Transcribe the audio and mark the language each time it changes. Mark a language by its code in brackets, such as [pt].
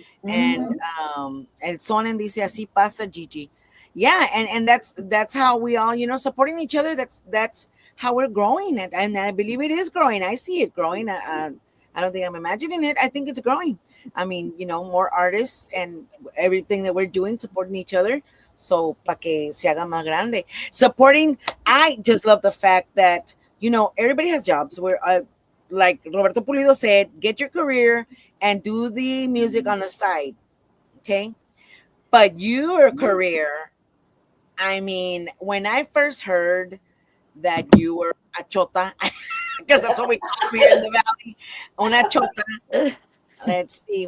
[es] And Sonen dice, así pasa, Gigi. [en] Yeah, and that's how we all, supporting each other. That's how we're growing, and I believe it is growing. I see it growing. I don't think I'm imagining it. I think it's growing. I mean, more artists and everything that we're doing, supporting each other. [es] So, para que se haga más grande. [en] Supporting. I just love the fact that everybody has jobs. We're like Roberto Pulido said, get your career and do the music on the side. Okay, but your career. I mean, when I first heard that you were a chota, because that's what we call here in the valley, una chota. Let's see.